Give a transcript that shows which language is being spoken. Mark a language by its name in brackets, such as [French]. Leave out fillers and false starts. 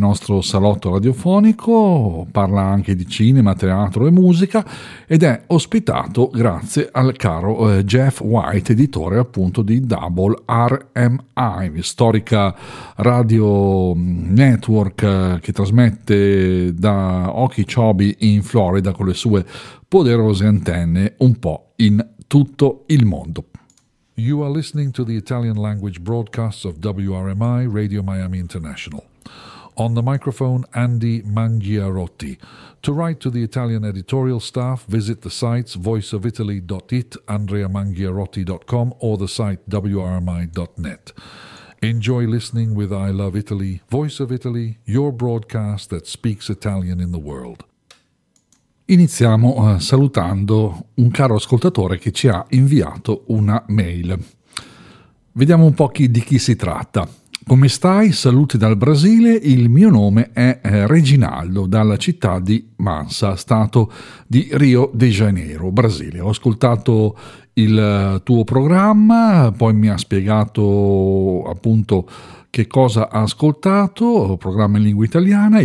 [Italian] Il nostro salotto radiofonico parla anche di cinema, teatro e musica ed è ospitato grazie al caro Jeff White, editore appunto di WRMI, storica radio network che trasmette da Okeechobee in Florida con le sue poderose antenne un po' in tutto il mondo. [English] You are listening to the Italian language broadcast of WRMI Radio Miami International. On the microphone, Andy Mangiarotti. To write to the Italian editorial staff, visit the sites voiceofitaly.it, andreamangiarotti.com, or the site wrmi.net. Enjoy listening with I Love Italy, Voice of Italy, your broadcast that speaks Italian in the world. [Italian] Iniziamo salutando un caro ascoltatore che ci ha inviato una mail. Vediamo un po' di chi si tratta. Come stai? Saluti dal Brasile. Il mio nome è Reginaldo, dalla città di Mansa, stato di Rio de Janeiro, Brasile. Ho ascoltato il tuo programma, poi mi ha spiegato appunto che cosa ha ascoltato, programma in lingua italiana.